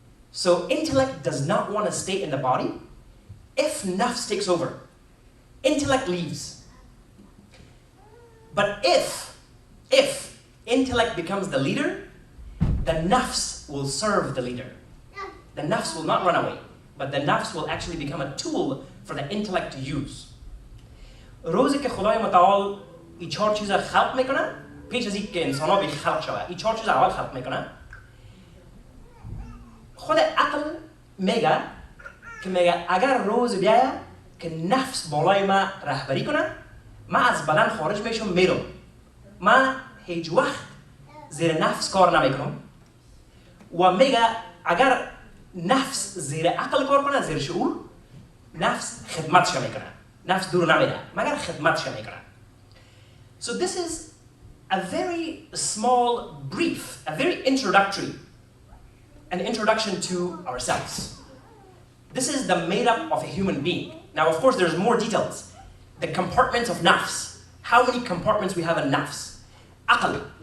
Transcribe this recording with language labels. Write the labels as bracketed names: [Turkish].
[English] So intellect does not want to stay in the body. If nafs takes over, intellect leaves. But if intellect becomes the leader, the nafs will serve the leader. The nafs will not run away, but the nafs will actually become a tool for the intellect to use. [Persian] روزی که خدای متعال این چهار چیز خلق میکنه، پیش از اینکه انسان ها به خلق شود، این چهار چیز اول خلق میکنه. خود عقل میگه اگر روز بیایه که نفس بالای ما رهبری کنه، ما از بدن خارج میشم میرم. ما هیچ وقت زیر نفس کار نمیکنم. و میگه اگر نفس زیر عقل کار کنه، زیر شعور، نفس خدمتش میکنه. نفس دور نمیره مگر خدمتش میکنه. [English] So this is a very small brief, a very introductory, an introduction to ourselves. This is the made-up of a human being. Now, of course, there's more details. The compartments of nafs. How many compartments we have in nafs? Aql.